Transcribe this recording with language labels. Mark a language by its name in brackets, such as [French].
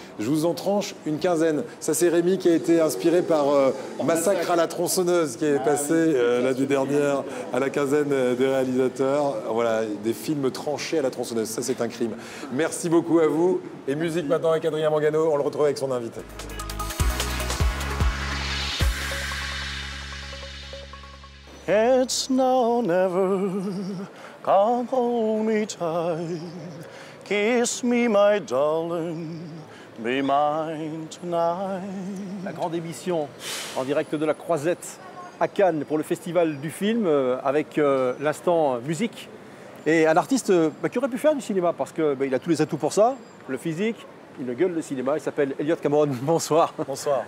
[French] Je vous en tranche une quinzaine. Ça, c'est Rémi qui a été inspiré par Massacre à la tronçonneuse, qui est passé l'année dernière à la quinzaine des réalisateurs. Voilà, des films tranchés à la tronçonneuse. Ça, c'est un crime. Merci beaucoup à vous. Et musique maintenant avec Adrien Mangano. On le retrouve avec son invité. [English] It's now or never, come hold me tight, kiss me my darling, be mine tonight. [French] La grande émission en direct de la Croisette à Cannes pour le festival du film avec l'instant musique et un artiste qui aurait pu faire du cinéma parce qu'il a tous les atouts pour ça, le physique, il gueule le cinéma, il s'appelle Elliot Cameron. Bonsoir. Bonsoir.